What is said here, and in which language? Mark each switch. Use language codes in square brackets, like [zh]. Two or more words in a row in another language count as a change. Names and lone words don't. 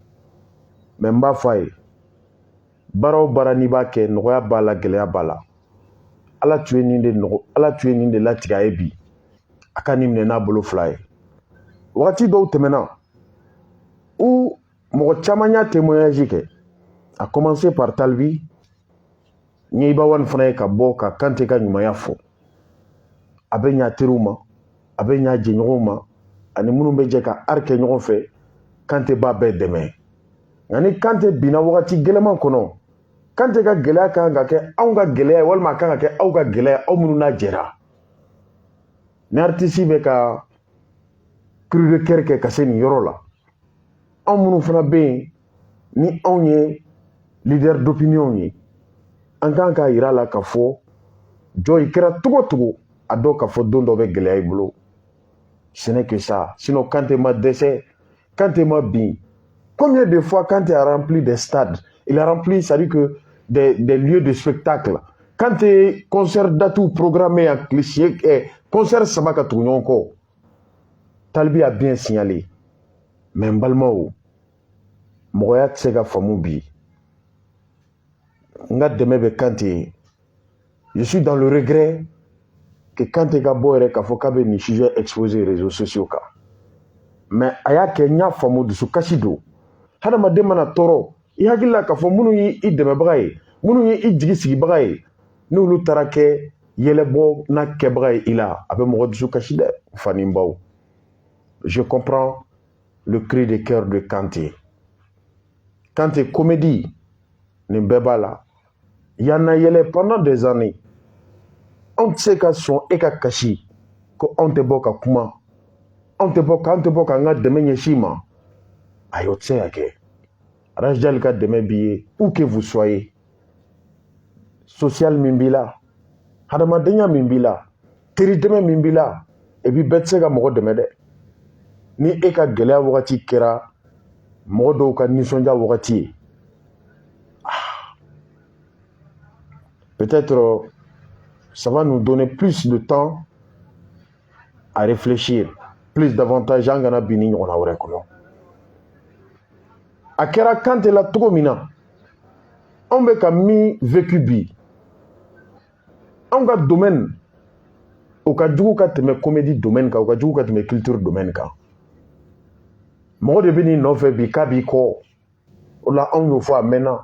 [bm] Mais n b'a fɔ a ye baara o baara n'i b'a kɛ nɔgɔya b'a la gɛlɛya b'a la. Ala tun ye nin de latigɛ a ye bi a ka nin minɛ n'a bolo fila ye. Wagati dɔw tɛmɛna où mɔgɔ caman y'a témoignage kɛ. [fr] A commencé par [bm] Talbi n ye Iba Wane fana ye ka bɔ ka Kanté ka ɲumanya fɔ. A bɛ ɲa teriw ma, a bɛ ɲa jɛɲɔgɔnw ma, ani minnu bɛ jɛ ka art kɛ ɲɔgɔn fɛ. Kanté b'a bɛɛ dɛmɛ. Nka ni Kanté binna wagati gɛlɛman kɔnɔ, Kanté ka gɛlɛya kan ka kɛ anw ka gɛlɛya walima a kan ka kɛ aw ka gɛlɛya aw minnu n'a jɛra. Ni artiste bɛ ka [fr] cri de cœur [bm] kɛ ka se nin yɔrɔ la, anw minnu fana bɛ yen ni anw ye [fr] leader d'opinion [bm] ye, an kan k'a yira a la ka fɔ jɔ i kɛra cogo o cogo a dɔn ka fɔ don dɔ bɛ gɛlɛya i bolo. [fr] Ce n'est que ça. [bm] Sinon Kanté ma dɛsɛ, Kanté ma bin. [fr] Combien de fois Kanté a rempli des stades? Il a rempli, c'est-à-dire que des lieux de spectacle. [bm] Kanté concert datou [fr] programmé en cliché, [bm] concert saba ka tugu ɲɔgɔn kɔ. [fr] Talbi a bien signalé. [bm] Mais n balimaw, mɔgɔya tɛ se ka faamu bi. N ka dɛmɛ bɛ Kanté ye. [fr] Je suis dans le regret que [bm] Kanté ka bɔ yɛrɛ k'a fɔ k'a bɛ nin [fr] sujet exposé réseaux sociaux [bm] kan. Mais a y'a kɛ n y'a faamu dusukasi don. Hadamaden mana tɔɔrɔ i hakili la k'a fɔ minnu y'i dɛmɛbaga ye, minnu y'i jigi sigibaga ye, n'olu taara kɛ yɛlɛbɔ n'a kɛbaga ye i la, a bɛ mɔgɔ dusukasi dɛ, fani baw. [fr] Je comprends le cri de cœur de Kanté. [bm] Kanté comédie nin bɛɛ b'a la. [fr] Yana yɛlɛ pendant des années. [bm] Anw tɛ se ka sɔn e ka kasi ko anw tɛ bɔ ka kuma. Anw tɛ bɔ k'an ka dɛmɛ ɲɛsin ma. Ayi o tɛ se ka kɛ. Rajal ka dɛmɛ b'i ye [fr] où que vous soyez. [bm] Social min b'i la, hadamadenya min b'i la, teri dɛmɛ min b'i la, [fr] et puis [bm] bɛɛ tɛ se ka mɔgɔ dɛmɛ dɛ. Ni e ka gɛlɛya wagati kɛra mɔgɔ dɔw ka nisɔndiya wagati ye. [fr] Peut-être ça va nous donner plus de temps à réfléchir, plus davantage [bm] an kana bin ni ɲɔgɔnna wɛrɛ kɔnɔ. A kɛra Kanté la cogo min na, anw bɛ ka min vécu bi, anw ka domaine o ka jugu ka tɛmɛ comédie domaine kan, o ka jugu ka tɛmɛ culture domaine kan. Mɔgɔ de bɛ n'i nɔfɛ bi k'a b'i kɔ, o la anw y'o fɔ a mɛnna.